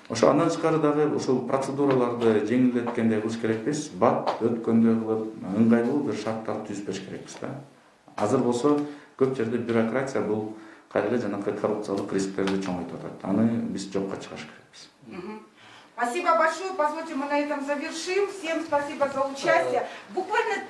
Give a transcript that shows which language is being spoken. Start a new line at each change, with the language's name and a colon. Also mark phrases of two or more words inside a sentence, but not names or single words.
Kyrgyz: Ошо андан тышкары дагы ушул процедураларды жеңилдеткендей кылыш керекпиз. Бат өткөндөй кылып, ыңгайлуу бир шарттар түзбөш керекпиз да. Азыр болсо көп жерде бюрократия бул кайра жанакы коррупциялык рисктерди чоңойтуп атат. Аны биз жокко чыгарыш керекпиз.
Russian: Спасибо большое. Позвольте, мы на этом завершим. Всем спасибо за участие. Буквально